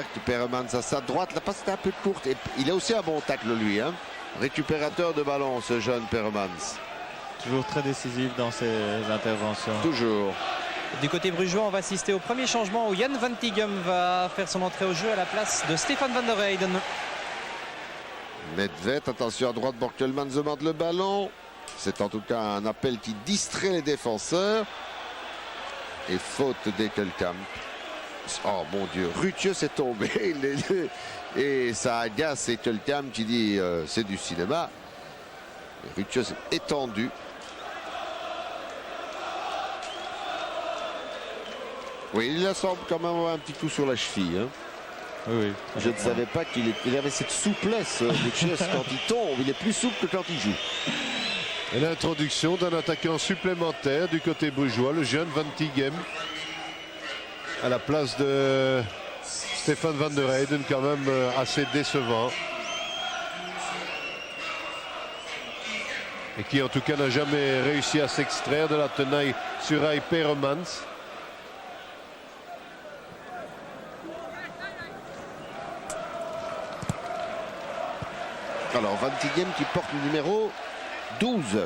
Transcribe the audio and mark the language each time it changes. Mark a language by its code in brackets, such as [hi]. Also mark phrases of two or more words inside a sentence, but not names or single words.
[fr] Peremans à sa droite, la passe était un peu courte. Et il a aussi un bon tacle lui. Hein. Récupérateur de ballon, ce jeune Peremans. Toujours très décisif dans ses interventions. Toujours. Du côté brugeois, on va assister au premier changement où Jan Van Tighem va faire son entrée au jeu à la place de Stefan van der Heyden. Nedved, attention à droite, Borkelmans demande le ballon. C'est en tout cas un appel qui distrait les défenseurs. Et faute d'Ekelkamp. Oh mon Dieu, Rutieux s'est tombé. Et ça agace Ekelkamp qui dit c'est du cinéma. Rutieux s'est étendu. Oui, il semble quand même avoir un petit coup sur la cheville. Hein. Oui, Je ne savais pas qu'il avait cette souplesse, Rutieux, quand il tombe. Il est plus souple que quand il joue. Et l'introduction d'un attaquant supplémentaire du côté brugeois, le jeune Van Tighem, à la place de Stefan van der Heyden, quand même assez décevant. Et qui en tout cas n'a jamais réussi à s'extraire de la tenaille sur Rai Peremans. Alors Van Tighem qui porte le numéro 12.